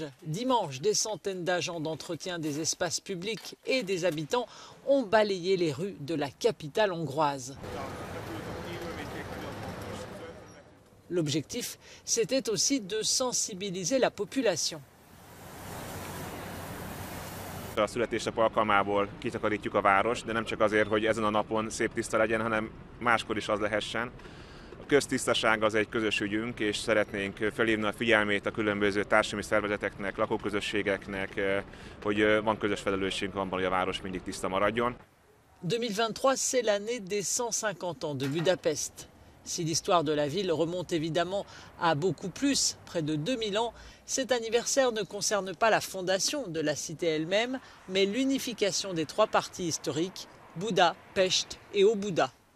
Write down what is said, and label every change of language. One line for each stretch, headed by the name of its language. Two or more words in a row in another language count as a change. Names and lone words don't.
French: Dimanche, des centaines d'agents d'entretien des espaces publics et des habitants ont balayé les rues de la capitale hongroise. L'objectif, c'était aussi de sensibiliser la population.
Hungarian: A születésnap alkalmából kitakarítjuk a város, de nem csak azért, hogy ezen a napon szép tiszta legyen, hanem máskor is az lehessen. A köztisztaság az egy közös ügyünk, és szeretnénk felhívni a figyelmét a különböző társadalmi szervezeteknek, lakóközösségeknek, hogy van közös felelősségünk abban, hogy a város mindig tiszta maradjon.
French: 2023, c'est l'année des 150 ans de Budapest. Si l'histoire de la ville remonte évidemment à beaucoup plus, près de 2000 ans, cet anniversaire ne concerne pas la fondation de la cité elle-même, mais l'unification des 3 parties historiques, Buda, Pest et Óbuda.